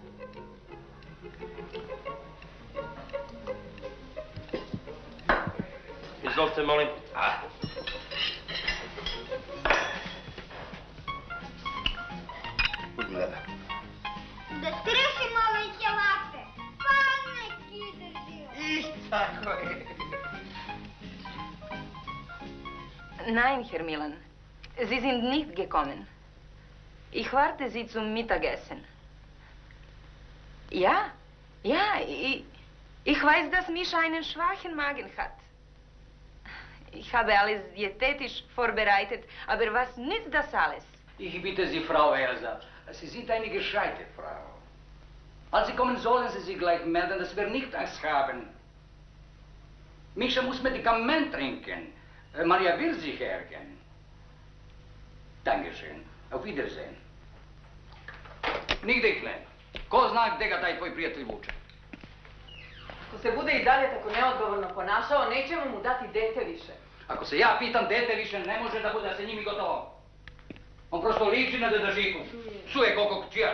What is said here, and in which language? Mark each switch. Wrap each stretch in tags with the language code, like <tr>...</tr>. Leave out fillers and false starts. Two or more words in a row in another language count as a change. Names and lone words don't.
<sr>Izvolite, molim. Uzmi, deda. Da stršimo ove ćevape. Pa neki drži. Tako je.</sr> <de>Nein, Herr Milan. Sie sind nicht gekommen. Ich warte Sie zum Mittagessen. Ja, ich weiß, dass Mischa einen schwachen Magen hat. Ich habe alles diätetisch vorbereitet, aber was nützt das alles? Ich bitte Sie, Frau Elsa, Sie sind eine gescheite Frau. Als Sie kommen, sollen Sie sich gleich melden, dass wir nicht Angst haben. Mischa muss Medikament trinken. Maria will sich ärgern. Dankeschön. Auf Wiedersehen.</de> <sr>Nigde ih nema. Ko zna gde ga taj tvoj prijatelj vuče? Ako se bude i dalje tako neodgovorno ponašao, nećemo mu dati dete više. Ako se ja pitam, dete više ne može da bude sa njim i gotovo. On prosto liči na deda Žiku. Psuje koliko čijaš.</sr>